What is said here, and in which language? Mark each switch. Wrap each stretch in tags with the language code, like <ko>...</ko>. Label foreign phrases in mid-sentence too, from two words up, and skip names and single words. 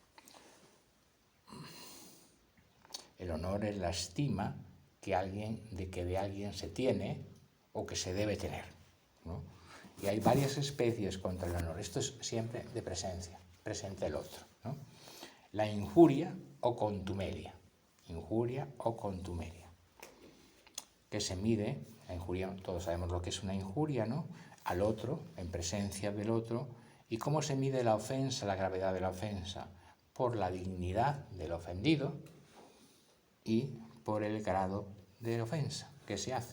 <es>El honor es la estima que de alguien se tiene o que se debe tener, ¿no? Y hay varias especies contra el honor. Esto es siempre de presencia, presente el otro, ¿no? La injuria o contumelia. Injuria o contumelia. Que se mide, la injuria, todos sabemos lo que es una injuria, ¿no? Al otro, en presencia del otro. ¿Y cómo se mide la ofensa, la gravedad de la ofensa? Por la dignidad del ofendido y por el grado de ofensa que se hace.</es>